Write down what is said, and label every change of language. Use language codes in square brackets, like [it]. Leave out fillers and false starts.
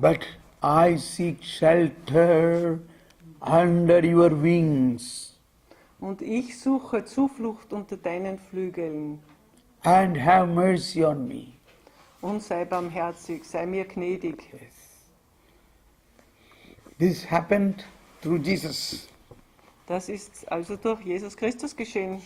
[en] But I seek shelter under your wings. [de] Und ich suche Zuflucht unter deinen Flügeln. [en] And have mercy on me. [de] Und sei barmherzig, sei mir gnädig. [en] This happened through Jesus. [de] Das ist also durch Jesus Christus geschehen.